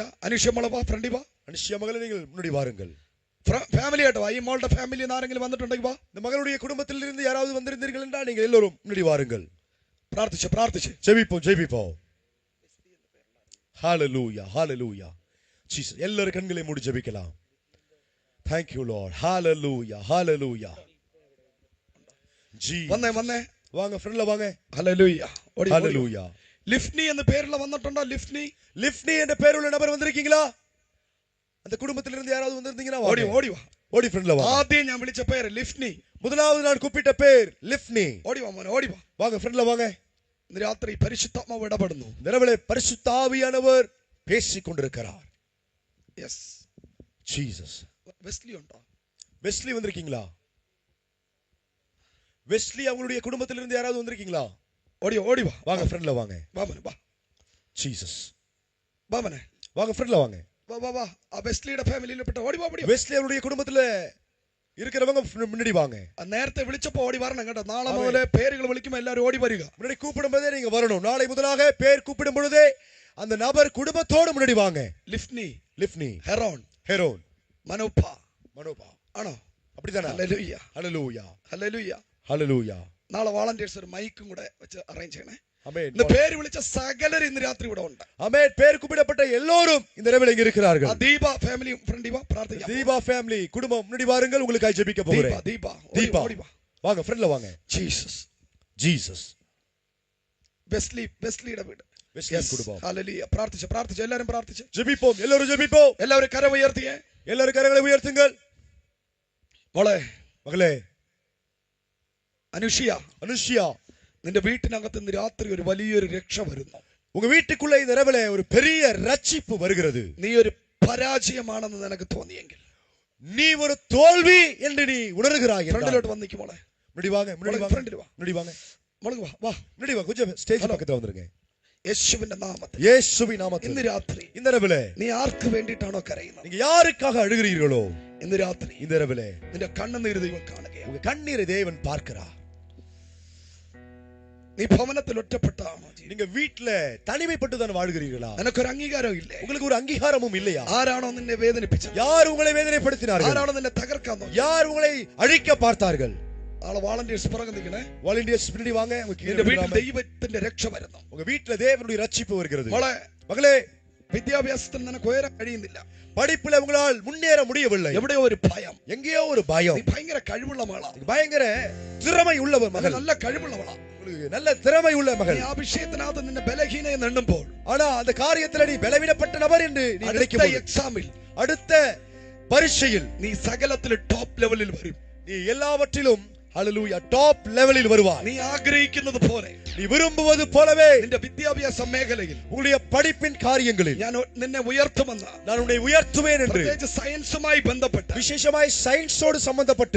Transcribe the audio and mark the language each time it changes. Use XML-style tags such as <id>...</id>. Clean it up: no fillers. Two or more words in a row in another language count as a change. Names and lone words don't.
<ml>അനുഷ്യ മോളെ വാ, ഫ്രണ്ടി വാ.</ml> <ta>அனிஷியா மகளே, நீங்கள் முன்னாடி வாருங்கள்.</ta> <ml>ഫാമിലി ആയിട്ട് വാ. ഈ മോളുടെ ഫാമിലിയിൽ ആരെങ്കിലും വന്നിട്ടുണ്ടെങ്കിൽ വാ.</ml> <ta>இந்த மகளுடைய குடும்பத்தில் இருந்து யாராவது வந்திருந்தீர்கள் என்றால் நீங்கள் எல்லோரும் முன்னாடி வாருங்கள்.</ta> <ml>പ്രാർത്ഥിച്ച്</ml> <ta>ஜெபிப்போம். ஹalleluya. ஹalleluya. ஜீசஸ். எல்லாரும் கண்களை மூடி ஜெபிக்கலாம்.</ta> <en>Thank you Lord.</en> <ta>ஹalleluya. ஹalleluya. ஜீ.</ta> <ml>വന്നേ</ml> <ta>வாங்க, ஃப்ரெண்ட்ல வாங்க.</ta> <ml>ഹല്ലേലൂയ.</ml> <ta>ஹalleluya.</ta> <ml>ലിഫ്നി എന്ന പേരുള്ള വന്നിട്ടുണ്ടോ? ലിഫ്നി</ml> <ta>என்ற பேருள்ள நபர் வந்திருக்கீங்களா? அந்த குடும்பத்தில் இருந்து யாராவது வந்திருந்தீங்கன்னா</ta> <ml>ഓടി വാ.</ml> <ta>ஓடி ஃப்ரெண்ட்ல வாங்க.</ta> <ml>ആദ്യം ഞാൻ വിളിച്ച പേര് ലിഫ്നി.</ml> <ta>முதலாவது நான் கூப்பிட்ட பேர் லிஃப்னி.</ta> <ml>ഓടി വാ മോനെ, ഓടി വാ.</ml> <ta>வாங்க, ஃப்ரெண்ட்ல வாங்க.</ta> <ml>ഇന്ന് രാത്രി പരിശുദ്ധാത്മാവ് ഇടപെടുന്നു.</ml> <ta>இரவிலே பரிசுத்த ஆவியானவர் பேசிக் கொண்டிருக்கிறார்.</ta> <ml>യെസ്.</ml> <ta>ஜீசஸ்.</ta> <ml>വെസ്ലി ഉണ്ടോ?</ml> <ta>வெஸ்லி வந்திருக்கீங்களா? வெஸ்லி அவங்களுடைய குடும்பத்தில் இருந்து யாராவது வந்திருக்கீங்களா?</ta> <ml>ഓടി വാ.</ml> <ta>வாங்க, ஃப்ரெண்ட்ல வாங்க.</ta> <ml>വാ മോനെ, വാ.</ml> <ta>ஜீசஸ்.</ta> <ml>വാ മോനെ,</ml> <ta>வாங்க, ஃப்ரெண்ட்ல வாங்க.</ta> <ml>വാ. ആ വെസ്ലിയുടെ ഫാമിലിയിൽപ്പെട്ട ഓടി വാ.</ml> <ta>வெஸ்லி அவருடைய குடும்பத்துல இருக்கிறவங்க முன்னாடி வாங்க.</ta> <ml>നേരത്തെ വിളിച്ചപ്പോ ഓടി വരണം കേട്ടോ. നാളെ മുതലേ പേരുകൾ വിളിക്കുമ്പോൾ എല്ലാവരും ഓടി വരിക.</ml> <ta>முன்னாடி கூப்பிடும் போதே நீங்க வரணும். நாளை முதலாக பேர் கூப்பிடும் பொழுதே அந்த நபர் குடும்பத்தோடு முன்னாடி வாங்க. லிஃப்னி, ஹெரோன், மனோபா</ta> <ml>ആണോ?</ml> <ta>அப்படிதானே? ஹalleluya.</ta> <ml>നാളെ വാളണ്ടിയേഴ്സ് ഒരു മൈക്കും കൂടെ വെച്ച് അറേഞ്ച് ചെയ്യണേ.</ml> <ta>ஆமென். இந்த பேர்</ta> <ml>വിളിച്ച സകലരും ഇന്ന് രാത്രി ഇവിടെ ഉണ്ട്.</ml> <ta>ஆமென். பேர் கூப்பிடப்பட்ட எல்லோரும் இந்த இரவில் இங்க இருக்கிறார்கள்.</ta> <ml>ദീപ ഫാമിലി ഫ്രണ്ടി വാ, പ്രാർത്ഥിക്കാം.</ml> <ta>தீபா ஃபேமிலி குடும்பம் முன்னாடி வாருங்கள், உங்களுக்காக ஜெபிக்க போகிறேன்.</ta> <ml>ദീപ</ml> <ta>ஓடி வா. வாங்க, ஃப்ரெண்ட்ல வாங்க. ஜீசஸ்.</ta> <ml>വെസ്ലിയുടെ വീട്.</ml> <ta>வெஸ்லி குடும்பம்.</ta> <ml>ഹല്ലേലൂയ. പ്രാർത്ഥിച്ച് എല്ലാവരും പ്രാർത്ഥിച്ച്</ml> <ta>ஜெபிப்போம். எல்லாரும் ஜெபிப்போம்.</ta> <ml>എല്ലാവരും കരം ഉയർത്തിയേ.</ml> <ta>எல்லாரும் கரங்களை உயர்த்துங்கள்.</ta> <ml>മോളെ,</ml> <ta>மகளே,</ta> <ml>അനുഷ്യ, നിന്റെ വീട്ടിനകത്ത് ഇന്ന് രാത്രി ഒരു വലിയൊരു രക്ഷ വരുന്നു.</ml> <ta>உங்க வீட்டுக்குள்ள இந்த இரவிலே ஒரு பெரிய ரட்சிப்பு வருகிறது.</ta> <ml>നീ ഒരു പരാജയമാണെന്ന് നിനക്ക് തോന്നിയെങ്കിൽ,</ml> <ta>நீ ஒரு தோல்வி என்று நீ உணர்கிறாய்.</ta> <ml>ഫ്രണ്ടിലോട്ട് വന്നിക്ക് മോളെ.</ml> <ta>முன்னாடி வாங்க, முன்னாடி வாங்க,</ta> <ml>ഫ്രണ്ടിൽ വാ.</ml> <ta>முன்னாடி வாங்க,</ta> <ml>മോള് വാ വാ.</ml> <ta>முன்னாடி வாங்க, கொஞ்சம் ஸ்டேஜ் பக்கத்துல வந்துருங்க.</ta> <ml>യേശുവിന്റെ നാമത്തിൽ</ml> <ta>இயேசுவின் நாமத்தில்</ta> <ml>ഇന്ന് രാത്രി</ml> <ta>இந்த இரவிலே</ta> <ml>നീ ആർക്ക് വേണ്ടിയിട്ടാണോ കരയുന്നത്?</ml> <ta>நீங்க யாருக்காக அழுகிறீர்களோ</ta> <ml>ഇന്ന് രാത്രി</ml> <ta>இந்த இரவிலே</ta> <ml>നിന്റെ കണ്ണുനീര് ദൈവം കാണുകയാണ്.</ml> <ta>உங்க கண்ணீரை தேவன் பார்க்கிறார்.</ta> <ml>നീ ഭവനത്തിൽ ഒറ്റപ്പെട്ടാണോ?</ml> <ta>நீங்க வீட்ல தனிமைப்பட்டு தான் வாழ்கிறீர்களா?</ta> <ml>നിനക്കൊരു അംഗീകാരം ഇല്ലേ?</ml> <ta>உங்களுக்கு ஒரு அங்கீகாரமும் இல்லையா?</ta> <ml>ആരാണോ നിന്നെ വേദനിപ്പിച്ചത്?</ml> <ta>யார் உங்களை வேதனைப்படுத்தினார்கள்?</ta> <ml>ആരാണോ നിന്നെ തകർക്കാൻ നോക്കിയത്?</ml> <ta>யார் உங்களை அழிக்க பார்த்தார்கள்?</ta> <ml>ആളെ വാളണ്ടിയേഴ്സ് പുറകെ നിൽക്കണേ.</ml> <ta>வாலண்டியர்ஸ் பின்னாடி வாங்க. உங்க கீழ</ta> <ml>നിന്റെ വീട്ടിൽ</ml> <ta>விழுகாம.</ta> <ml>ദൈവത്തിന്റെ രക്ഷ വരുന്നു.</ml> <ta>உங்க வீட்ல தேவனுடைய ரட்சிப்பு வருகிறது.</ta> <ml>മോളെ,</ml> <ta>மகளே,</ta> <ml>വിദ്യാഭ്യാസത്തിൽ നിനക്ക് ഉയരാൻ കഴിയുന്നില്ല.</ml> <ta>படிப்புல உங்களால் முன்னேற முடியவில்லை.</ta> <ml>എവിടെയോ ഒരു ഭയം.</ml> <ta>எங்கேயோ ஒரு பயம்.</ta> <ml>നീ ഭയങ്കര കഴിവുള്ള മകളാ.</ml> <ta>பயங்கர திறமை உள்ளவர் மகள்.</ta> <ml>നല്ല കഴിവുള്ളവളാ.</ml> <ta>உங்களுக்கு நல்ல திறமை உள்ள</ta> <ml>നീ</ml> <ta>மகள்.</ta> <ml>ആ വിഷയത്തിനകത്ത് നിന്നെ ബലഹീനയെ എണ്ണുമ്പോൾ</ml> <ta>ஆனா அந்த காரியத்துல நீ பலவீனப்பட்ட நபர் என்று நீ</ta> <ml>അടുത്ത</ml> <ta>நினைக்கும்</ta> <ml>എക്സാമിൽ</ml> <ta>அடுத்த பரீட்சையில்</ta> <ml>നീ സകലത്തിൽ</ml> <en>top levelil</en> <ml>വരും.</ml> <ta>நீ எல்லாவற்றிலும் ஹalleluya</ta> <en>top levelil</en> <ta>வருவாய்.</ta> <ml>നീ ആഗ്രഹിക്കുന്നത് പോലെ,</ml> <ta>நீ விரும்புவது போலவே</ta> <ml>നിന്റെ വിദ്യാഭ്യാസ മേഖലയിൽ</ml> <ta>உங்களுடைய படிப்பின் காரியங்களில்</ta> <ml>ഞാൻ നിന്നെ ഉയർത്തുമെന്ന്,</ml> <ta>நான் உன்னை உயர்த்துவேன் என்று</ta> <ml>പ്രത്യേകിച്ച് സയൻസുമായി ബന്ധപ്പെട്ട്</ml> <ta>விசேஷமாய் சயின்ஸோடு சம்பந்தப்பட்டு</ta>